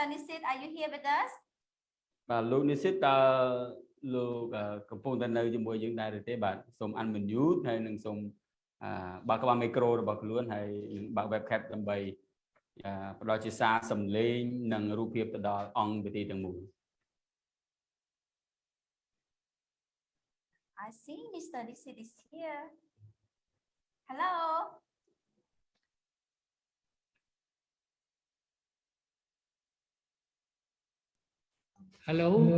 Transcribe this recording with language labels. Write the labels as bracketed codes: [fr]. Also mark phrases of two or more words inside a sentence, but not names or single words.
[en] Nisit, are you here with us? [km] បាទលោកនិសិតតើលោកកំពុងតែនៅជាមួយយើងដែរឬទេបាទសូម unmute ហើយនឹងសូមបើកក្បាលមីក្រូរបស់ខ្លួនហើយបើក webcam ដើម្បីផ្ដល់ជាសារសំឡេងនិងរូបភាពទៅដល់អង្គវិធីទាំងមូល [en] I see Mr. Nisit is here. Hello. Hello.